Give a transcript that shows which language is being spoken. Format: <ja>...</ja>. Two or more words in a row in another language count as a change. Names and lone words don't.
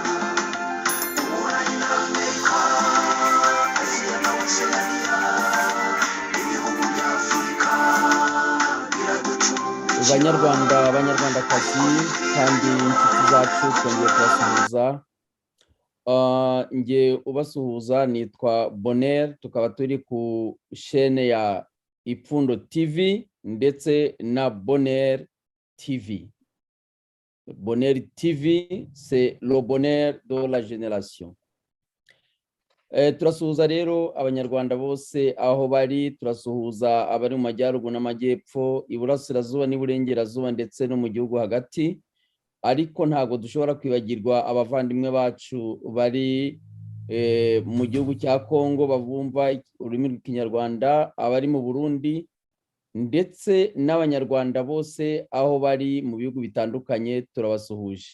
<rw>Uburayi na Amerika, Aziya na Oceania, ibihugu bya Afurika biraducumbikira. Banyarwanda, banyarwandakazi kandi inshuti zacu twongeye kubasuhuza. Nge ubasuhuza nitwa Bonheur, tukaba turi ku chaîne ya Ipfundo TV ndetse na Bonheur TV.</rw> <fr>Bonheur TV, c'est le bonheur de la génération. Turasuhuza rero abanyarwanda bose aho bari, turasuhuza abari mu majyaruguru n'amajyepfo, iburasirazuba n'iburengerazuba ndetse no mu gihugu hagati. Ariko ntago dushobora kwibagirwa abavandimwe bacu bari mu gihugu cya Kongo bavumva ururimi rw'ikinyarwanda, abari mu Burundi ndetse n'abanyarwanda bose aho bari mu bihugu bitandukanye turabasuhuje.</fr>